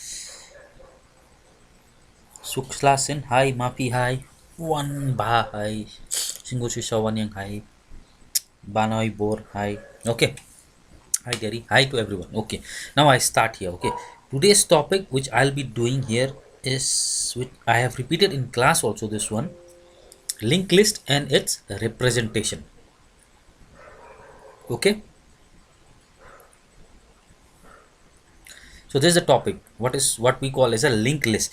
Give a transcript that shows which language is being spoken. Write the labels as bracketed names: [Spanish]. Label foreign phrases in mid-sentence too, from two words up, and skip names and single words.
[English] Suksla Sen. Hi. Mapi. Hi. One Ba. Hi. Singo Shisawanyang. Hi. Banoy Bor. Hi. Okay. Hi Gary. Hi to everyone. Okay. Now I start here. Okay. Today's topic, which I'll be doing here, is, which I have repeated in class also, this one, linked list and its representation. Okay, so this is the topic, what is what we call as a linked list.